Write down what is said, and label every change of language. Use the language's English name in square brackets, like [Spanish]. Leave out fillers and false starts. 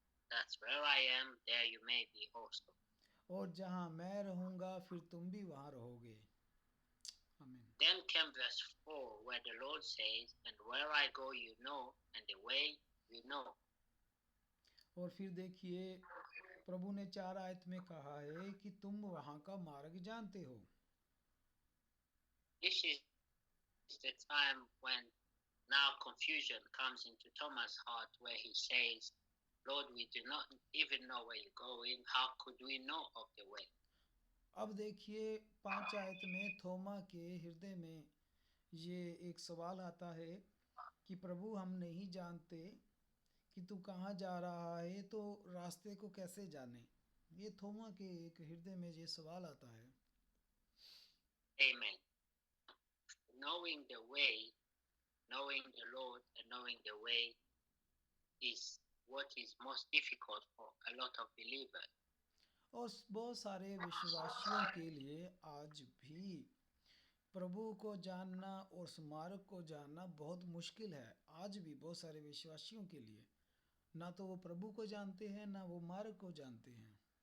[English] That's where I am, there you may be also. [Hindi] और जहाँ मैं रहूँगा फिर तुम भी वहाँ रहोगे। आमीन। [English] Then came verse 4 where the Lord says, and where I go you know, and the way you know. [Hindi] और फिर देखिए प्रभु ने 4 आयत में कहा है कि तुम वहाँ का मार्ग जानते हो। [English] This is the time when now confusion comes into Thomas' heart where he says, Lord, we do not even know where you're going. How could we know of the way? [Hindi] अब देखिए 5 आयत में थोमा के हृदय में ये एक सवाल आता है कि प्रभु हम नहीं जानते कि तू कहाँ जा रहा है, तो रास्ते को कैसे जाने। ये थोमा के एक हृदय में ये सवाल आता है। [English] Amen. Knowing the way, knowing the Lord and knowing the way is what is most difficult for a lot of believers. [Hindi] और बहुत सारे विश्वासियों के लिए आज भी प्रभु को जानना और उस मार्ग को जानना बहुत मुश्किल है। आज भी बहुत सारे विश्वासियों के लिए ना तो वो प्रभु को जानते हैं, ना वो मार्ग को जानते हैं।